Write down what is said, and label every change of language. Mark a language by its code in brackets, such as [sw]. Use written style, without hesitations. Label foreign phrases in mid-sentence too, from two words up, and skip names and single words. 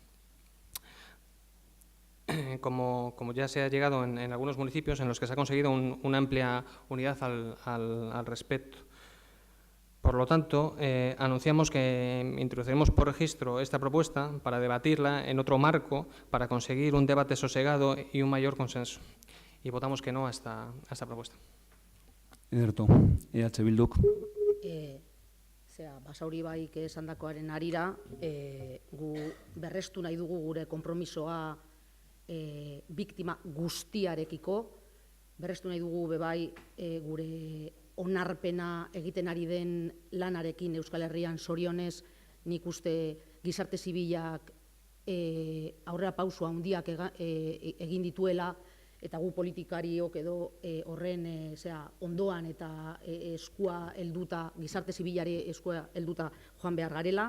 [es] Como ya se ha llegado en algunos municipios en los que se ha conseguido una amplia unidad al respecto. Por lo tanto, anunciamos que introduciremos por registro esta propuesta para debatirla en otro marco, para conseguir un debate sosegado y un mayor consenso. Y votamos que no a esta propuesta. [eu] Ederto, EH Bilduk. Basauri baik esandakoaren harira, gu berrestu nahi dugu gure konpromisoa biktima guztiarekiko, berrestu nahi dugu bebai gure onarpena egiten ari den lanarekin Euskal Herrian zorionez, nik uste gizarte zibilak aurrera pauso handiak egin dituela, eta gu politikariok edo horren ondoan eta eskua helduta, gizarte zibilari eskua helduta joan behar garela.